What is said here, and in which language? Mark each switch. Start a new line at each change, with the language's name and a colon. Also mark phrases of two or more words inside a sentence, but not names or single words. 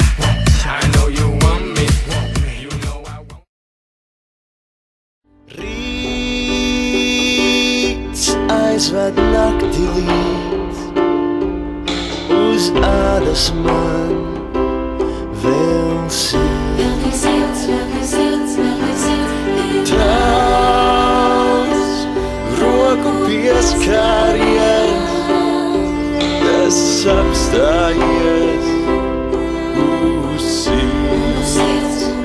English: I know you want me, you know I want you.
Latvian: Rīts aizved nakti līdz, uz ādas man vēl silts. Tavs roku pieskāries, tas apstājies uz sirds.